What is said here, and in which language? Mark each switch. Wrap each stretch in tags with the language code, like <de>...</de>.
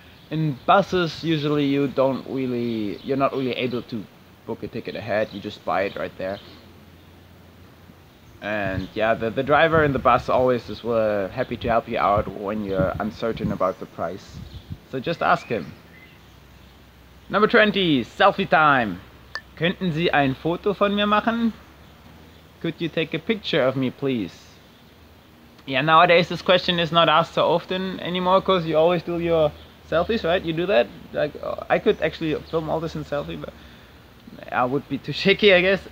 <en>In buses, usually you're not really able to book a ticket ahead. You just buy it right there. And yeah, the driver in the bus always is happy to help you out when you're uncertain about the price. So just ask him. Number 20, selfie time.</en> <de>Könnten Sie ein Foto von mir machen?</de> <en>Could you take a picture of me, please? Yeah, nowadays this question is not asked so often anymore, because you always do your selfies, right? You do that? Like, I could actually film all this in selfie, but I would be too shaky, I guess.</en>